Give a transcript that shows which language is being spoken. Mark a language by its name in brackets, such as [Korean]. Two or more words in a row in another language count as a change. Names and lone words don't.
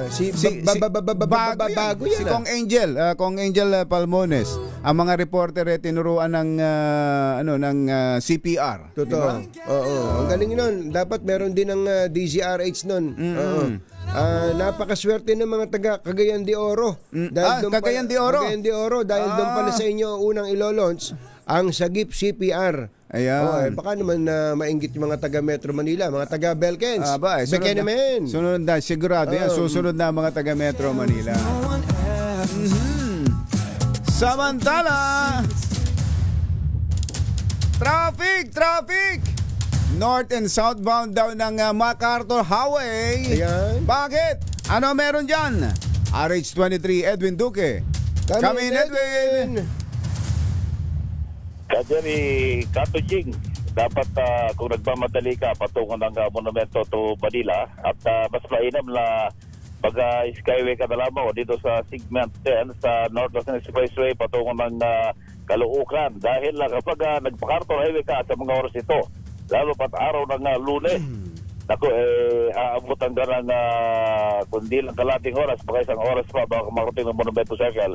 [Filipino] Bago yan. Si Kong Angel Palmones. Ang mga reporter tinuruan ng CPR. Totoo. Diba? Oo. Ang galing nun. Dapat meron din ng DZRH nun. Oo. Napakaswerte ng mga taga Cagayan de Oro. Cagayan de Oro. Cagayan de Oro dahil doon pala sa inyo unang ilo-launch ang Sagip CPR. Ayan. Baka naman mainggit yung mga taga Metro Manila, mga taga Belkens. Sunod na, sigurado yan. Susunod na mga taga Metro Manila. Samantala, traffic! [English] North and southbound [Filipino] daw ng MacArthur Highway. Ayan. Bakit? Ano meron dyan? RH23, Edwin Duque. [English] Come in, Edwin! [Filipino] Kajeri Katujing, dapat kung nagmamadali ka patungo ng Monumento to Manila at mas mainam na pag-skyway ka na lamang dito sa segment 10 sa North Luzon Expressway patungo ng Caloocan dahil kapag nagpa-Carter Highway ka sa mga oras ito, lalo pat araw ng Lunes, aabutan ka ng kundi lang kalating oras, baka isang oras pa baka makarating ng Monumento Circle.